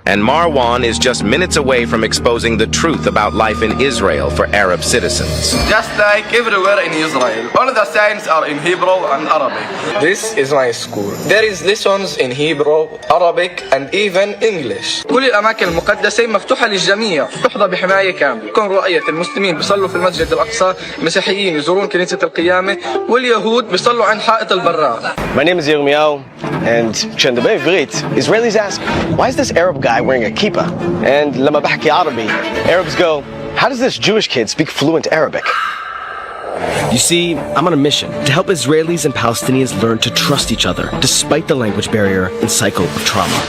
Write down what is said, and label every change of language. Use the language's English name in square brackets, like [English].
[English] And Marwan is just minutes away from exposing the truth about life in Israel for Arab citizens. Just like everywhere in Israel, all the signs are in Hebrew and Arabic. This is my school. There is lessons in Hebrew, Arabic, and even English. [Arabic] كل الأماكن المقدسة مفتوحة للجميع، تحظى بحماية كاملة. كون رؤية المسلمين بيصلوا في المسجد الأقصى، المسيحيين يزورون كنيسة القيامة، واليهود بيصلوا عند حائط البراء. [English] My name is Yirmiyahu, and [Hebrew] כשנדבר עברית, [English] Israelis ask, why is this Arab guy wearing a kippah? And [Arabic] لما بحكي عربي, [English] Arabs go, how does this Jewish kid speak fluent Arabic? You see, I'm on a mission to help Israelis and Palestinians learn to trust each other, despite the language barrier and cycle of trauma.